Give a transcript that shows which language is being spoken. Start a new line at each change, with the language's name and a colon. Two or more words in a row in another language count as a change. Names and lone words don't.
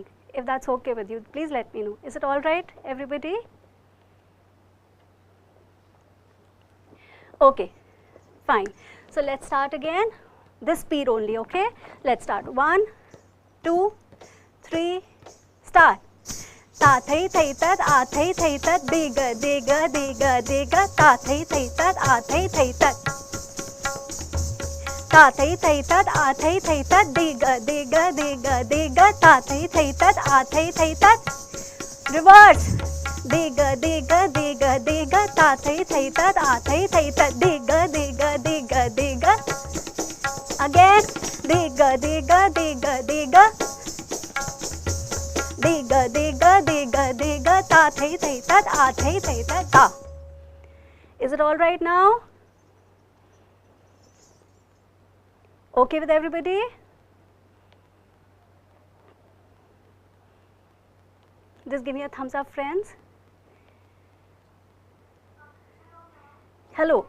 English: If that's okay with you, please let me know. Is it all right, everybody? Okay, fine. So let's start again. This speed only, okay? Let's start. 1, 2, 3, start. Ta thai thai tat a thai thai tat diga diga diga diga ta thai thai tat a thai thai tat. Ta thai thai tat a thai thai tat diga diga diga diga ta thai thai tat a thai thai tat. Reverse. Diga diga diga diga ta thai thai tat a thai thai tat diga diga diga diga. Again. Diga diga diga diga. Diga diga diga diga ta thai thai tat a thai thai tat ta. Is it all right now? Okay with everybody? Just give me a thumbs up, friends. Hello.